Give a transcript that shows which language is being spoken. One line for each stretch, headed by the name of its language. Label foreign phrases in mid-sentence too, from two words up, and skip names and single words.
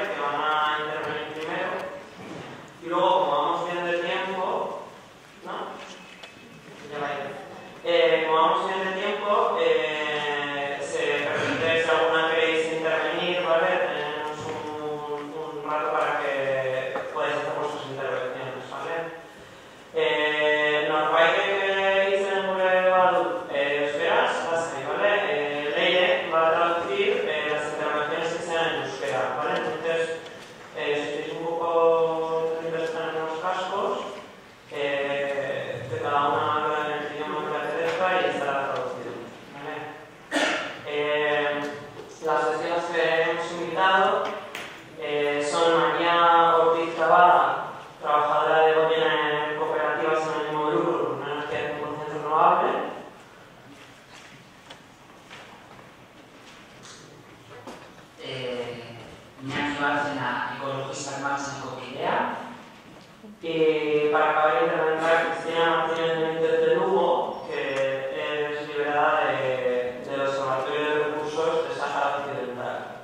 Spanish: Que van a intervenir primero y luego como vamos bien de tiempo, ¿no? Ya va a ir. Como vamos bien de tiempo, se permite si alguna queréis intervenir, ¿vale? Tenemos un rato para que podáis hacer vuestras intervenciones, ¿vale?
Basque: Norbait izen gure badu euskeraz, lasai, ¿vale?
Spanish: Leire va a traducir las intervenciones que sean en euskera, ¿vale? Entonces, si estáis un poco interesados en los cascos, de cada una habla en el idioma que le apetezca y estará traducido, ¿vale? Las vecinas que hemos invitado son María Ortiz Cavada, trabajadora de Goyena en cooperativas sin ánimo de lucro, una energía de 100% renovable.
Basque: Iñaki Bárcena, ekologista máximo kidea.
Spanish: Y para acabar intervenir Cristina Martínez Benítez de Lugo, que es liberada del Observatorio de Recursos de Sáhara Occidental.